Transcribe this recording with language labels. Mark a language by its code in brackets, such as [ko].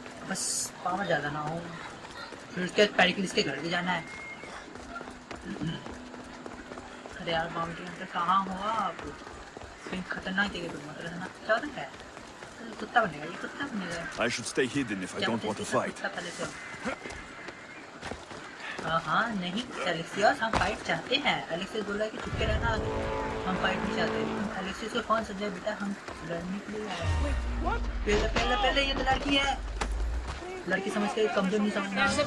[hi] बस पावर ज़्यादा ना हो। फिर उसके बाद पेरिक्लिस के घर भी जाना है। अरे यार बाउंटी हंटर कहाँ हुआ आप? कहीं खतरनाक जगह पर मत रहना। क्या होता है? कुत्ता बनेगा ये, कुत्ता बनेगा। [en] I should stay hidden if I don't want to fight. [hi] हाँ नहीं एलेक्सियस, हम फाइट चाहते हैं। एलेक्सियस बोला कि चुपके रहना, हम फाइट नहीं चाहते। एलेक्सियस को कौन समझाए बेटा, हम लड़ने के लिए आए हैं। पहले ये तो लड़की है, लड़की समझ के कमजोर नहीं समझना।